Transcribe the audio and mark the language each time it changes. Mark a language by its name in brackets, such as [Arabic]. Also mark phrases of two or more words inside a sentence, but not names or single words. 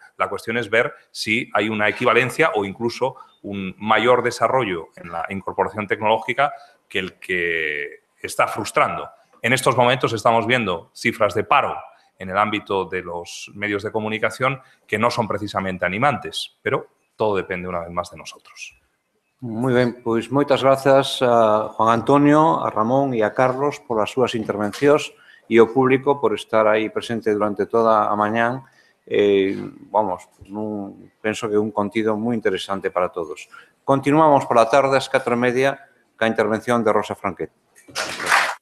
[Spanish] La cuestión es ver si hay una equivalencia o incluso un mayor desarrollo en la incorporación tecnológica que el que está frustrando. En estos momentos estamos viendo cifras de paro en el ámbito de los medios de comunicación que no son precisamente animantes, pero todo depende una vez más de nosotros. [Galician] Moi ben, pois moitas grazas a Juan Antonio, a Ramón e a Carlos por as súas intervencións e ao público por estar aí presente durante toda a mañán. Vamos, penso que é un contido moi interesante para todos. Continuamos pola tarde ás 4:30 ca intervención de Rosa Franquet.